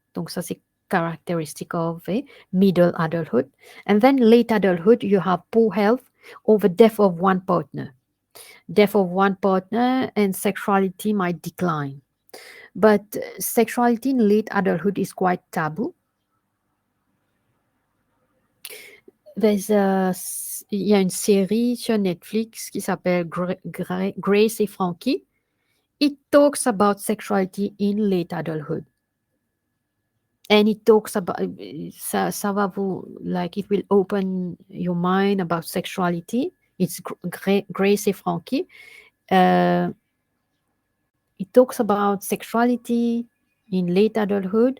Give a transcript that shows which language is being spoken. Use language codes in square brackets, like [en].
[fr] Donc ça c'est [en] characteristic of a middle adulthood. And then late adulthood, you have poor health or the death of one partner. Death of one partner and sexuality might decline. But sexuality in late adulthood is quite taboo. [fr] Il y a une série sur Netflix qui s'appelle Grace et Frankie. [en] It talks about sexuality in late adulthood. And it talks about, [fr] ça va vous, [en] like, it will open your mind about sexuality. It's Grace et Frankie. It talks about sexuality in late adulthood.